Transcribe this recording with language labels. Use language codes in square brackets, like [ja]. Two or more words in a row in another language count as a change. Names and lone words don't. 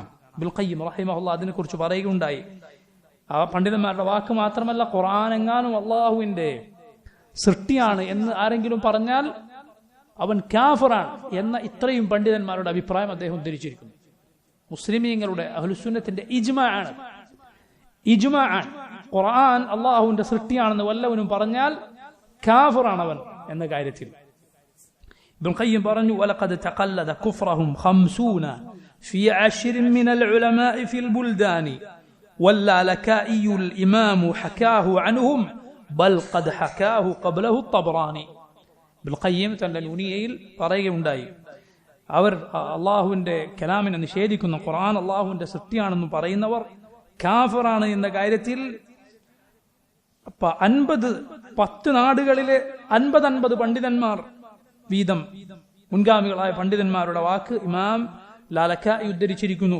[ml] ഇബ്നുൽ ഖയ്യിം റഹിമഹുല്ലാഹ് അതിനെക്കുറിച്ച് പറയുകയുണ്ടായി. ആ പണ്ഡിതന്മാരുടെ വാക്ക് മാത്രമല്ല, ഖുർആൻ എങ്ങാനും അള്ളാഹുവിന്റെ സൃഷ്ടിയാണ് എന്ന് ആരെങ്കിലും പറഞ്ഞാൽ അവൻ കാഫിറാണ് എന്ന ഇത്രയും പണ്ഡിതന്മാരുടെ അഭിപ്രായം അദ്ദേഹം ഉദ്ധരിച്ചിരിക്കുന്നു. മുസ്ലിമീങ്ങളുടെ അഹ്ലുസുന്നത്തിന്റെ ഇജ്മാഅാണ്. ഖുർആൻ അള്ളാഹുവിന്റെ സൃഷ്ടിയാണെന്ന് വല്ലവനും പറഞ്ഞാൽ കാഫിറാണ് അവൻ എന്ന കാര്യത്തിൽ. [ar] ഇബ്നുൽ ഖയ്യിം പറഞ്ഞു, ولقد تقلد كفرهم 50 في 10 من العلماء في البلدان واللالكائي الإمام حكاه عنهم بل قد حكاه قبله الطبراني. [ml] ഇബ്നുൽ ഖയ്യിം തന്റെ നൂനിയയിൽ പറയുകയുണ്ടായി, അവർ അള്ളാഹുവിന്റെ കലാമിനെ നിഷേധിക്കുന്ന, ഖുർആൻ അള്ളാഹുവിന്റെ സൃഷ്ടിയാണെന്ന് പറയുന്നവർ കാഫിറാണ് എന്ന കാര്യത്തിൽ 10 നാടുകളിലെ 50 പണ്ഡിതന്മാർ വീതം മുൻഗാമികളായ പണ്ഡിതന്മാരുടെ വാക്ക് ഇമാം ലാലക്കായി ഉദ്ധരിച്ചിരിക്കുന്നു.